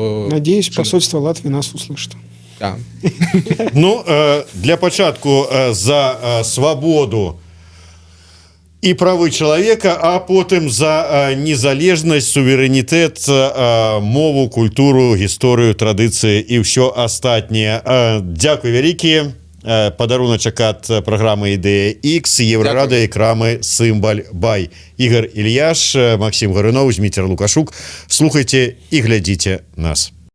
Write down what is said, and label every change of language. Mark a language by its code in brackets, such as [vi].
[ru] Надеюсь, посольство Латвии нас услышит. Да. [be] Ну, для пачатку за свабоду і правы чалавека, а потым за незалежнасць, суверэнітэт, мову, культуру, гісторыю, традыцыі і ўсё астатняе. Дзякуй вялікі. Падаруначак ад праграмы Ідэя X, Еврорада і крамы Сымбаль Бай. Ігор Ільяш, [ru] Максим Гарунов, Дмітрий Лукашук. [be] Слухайте і глядзіце нас.